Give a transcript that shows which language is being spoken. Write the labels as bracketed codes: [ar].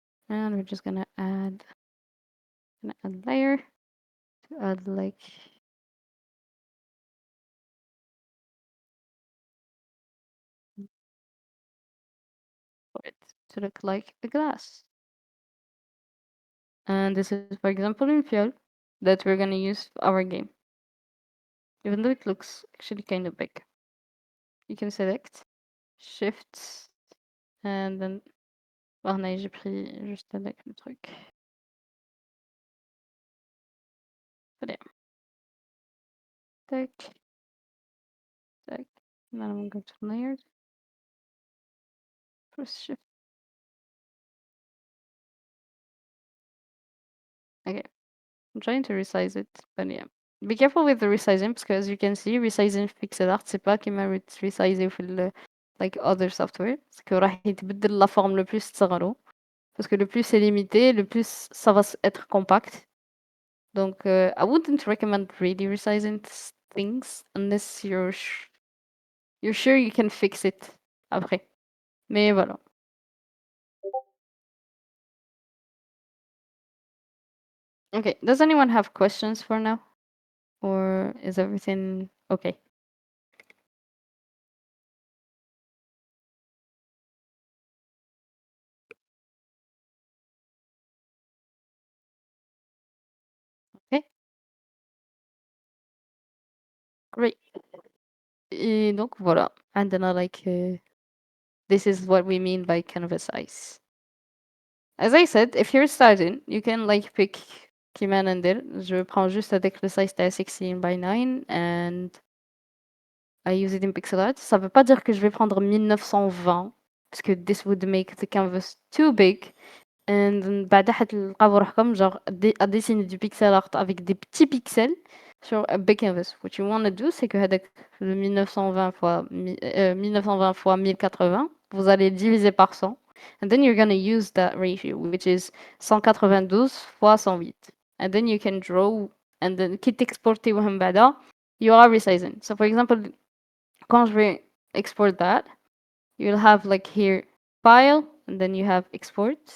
[en] And we're just gonna add layer to add like for it to look like a glass. And this is, for example, in Fiol that we're gonna use for our game. Even though it looks actually kind of big. You can select Shift and then [fr] là, j'ai pris juste avec le truc. Allez. Tac. Tac. [en] Now I'm going to layers. Press Shift. Okay. I'm trying to resize it, but yeah. Be careful with the resizing because as you can see, resizing في pixel art [fr] c'est pas [en] كيما resize في like other software. [fr] C'est que [ar] راح يتبدل [fr] la forme le plus تصغروا. Parce que le plus c'est limité, le plus ça va être compact. [en] Donc, I wouldn't recommend really resizing things unless you're sure you can fix it après. [fr] Mais voilà. [en] Okay, does anyone have questions for now? Or is everything okay? Okay, great. [fr] Et donc voilà. [en] And then this is what we mean by canvas size. As I said, if you're starting, you can like pick [ar] كيما ندير. [fr] Je prends juste avec le size تاع 16 by 9 [en] and I use it in pixel art. [fr] Ça veut pas dire que je vais prendre 1920 parce que [en] this would make the canvas too big. [fr] And [ar] بعدها حتلقاو روحكم [fr] genre à dessiner du pixel art avec des petits pixels sur [en] a big canvas. What you want to do, [fr] c'est que هذاك le 1920 fois 1920 fois 1080, vous allez le diviser par 100. [en] And then you're gonna use that ratio, which is 192 fois 108. And then you can draw, and then [ar] كي تexporter وهم بعدا, [en] you are resizing. So for example, [fr] quand je vais [en] export that, you'll have like here file and then you have export.